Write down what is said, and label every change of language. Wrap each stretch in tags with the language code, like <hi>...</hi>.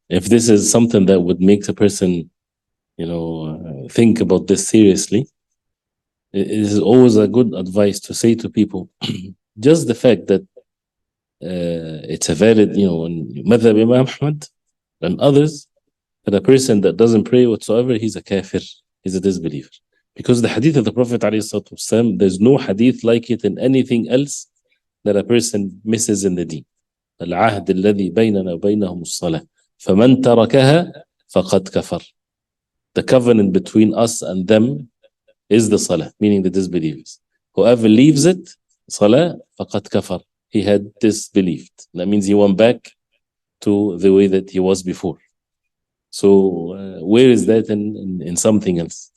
<en>If this is something that would make a person, think about this seriously, it is always a good advice to say to people, just the fact that it's a valid, in Madhab Imam Ahmad and others, that a person that doesn't pray whatsoever, he's a kafir, he's a disbeliever. Because the hadith of the Prophet ﷺ, there's no hadith like it in anything else that a person misses in the deen.</en> <ar>العهد الذي بيننا وبينهم الصلاة فمن تركها فقد كفر.</ar> <en>The covenant between us and them is the salah, meaning the disbelievers. Whoever leaves it, salah,</en> <ar>فقد كفر.</ar> <en>He had disbelieved. That means he went back to the way that he was before. So where is that in something else?</en>